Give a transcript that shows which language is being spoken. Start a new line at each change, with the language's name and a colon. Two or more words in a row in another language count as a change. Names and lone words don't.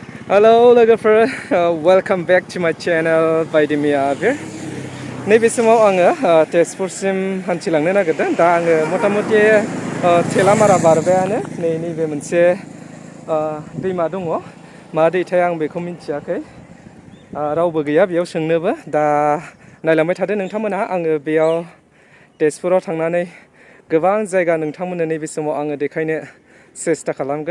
English: Hello logoफोर, welcome back to my channel Baidi abir.
Bodo: नैबे समाव आङो तेजपुरसिम हान्थिलांनो नागिरदों। दा आङो मथा-मथि थेलामारा बारबायानो। नैबे मोनसे दैमा दङ। मा दैथाय आं बेखौ मिन्थियाखै। रावबो गैया बेयाव सोंनोबो। दा नायलांबाय थादो नोंथांमोनहा। आङो बेयाव तेजपुराव थांनानै गोबां जायगा नोंथांमोननो नैबे समाव आङो देखायनो सेस्था खालामगोन।